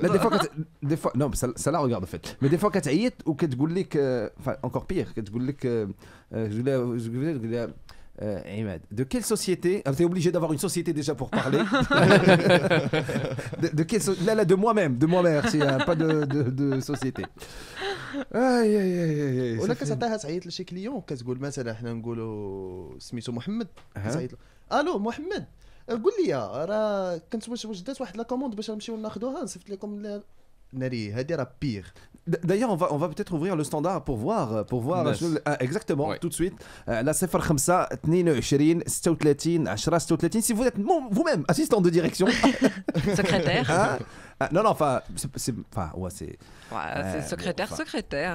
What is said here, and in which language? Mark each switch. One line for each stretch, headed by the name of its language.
French: لا des fois non ça la regarde en fait mais des fois
Arabic: كتعيط وكتقول لك
French: enfin encore pire
Arabic: كتقول لك
French: je voulais Imad, de quelle société? Alors, t'es obligé d'avoir une société déjà pour parler. de quelle là de moi-même, merci, hein, pas de société. Aïe aïe aïe aïe.
Arabic: ولا كتعطيها تعيط لشي كليون كتقول مثلا حنا نقولوا سميتو محمد تعيط له الو محمد قول لي راه كنت واش دات واحد لا كوموند باش نمشيو ناخذوها نصيفط لكم ناري هادي راه بيغ.
French: D'ailleurs, on va peut-être ouvrir le standard pour voir exactement Ouais. tout de suite. La 05 22 36 10 36. Si vous êtes vous-même assistant de direction, Secrétaire. non, enfin, c'est. Ouais, c'est secrétaire.